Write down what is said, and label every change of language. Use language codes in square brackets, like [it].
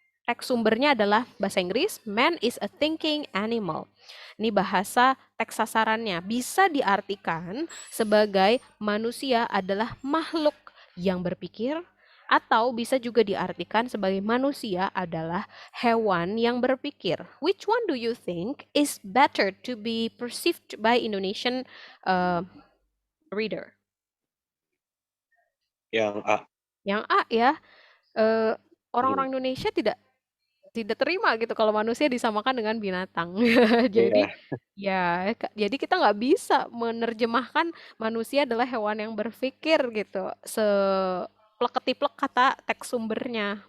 [id] Teks sumbernya adalah bahasa Inggris, [en] man is a thinking animal. [id] Ini bahasa teks sasarannya. Bisa diartikan sebagai manusia adalah makhluk yang berpikir, atau bisa juga diartikan sebagai manusia adalah hewan yang berpikir. [en] Which one do you think is better to be perceived by Indonesian reader? [id] Yang A. Yang A ya. Orang-orang Indonesia tidak terima gitu kalau manusia disamakan dengan binatang. Jadi jadi kita nggak bisa menerjemahkan manusia adalah hewan yang berpikir gitu. Seplek-ketiplek kata teks sumbernya.